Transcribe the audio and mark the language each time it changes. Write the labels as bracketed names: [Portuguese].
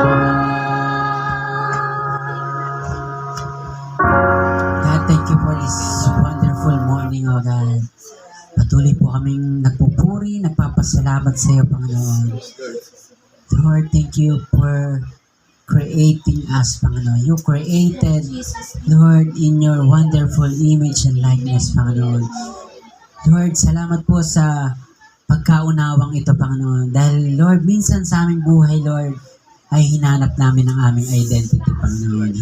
[English] God, thank you for this wonderful morning, O God. [Filipino] Patuloy po kaming nagpupuri, nagpapasalamat sa iyo, Panginoon. [English] Lord, thank you for creating us, Panginoon. You created, Lord, in your wonderful image and likeness, Panginoon. [Filipino] Lord, salamat po sa pagkaunawang ito, Panginoon. Dahil, Lord, minsan sa aming buhay, Lord, ay hinanap namin ang aming identity, Panginoon.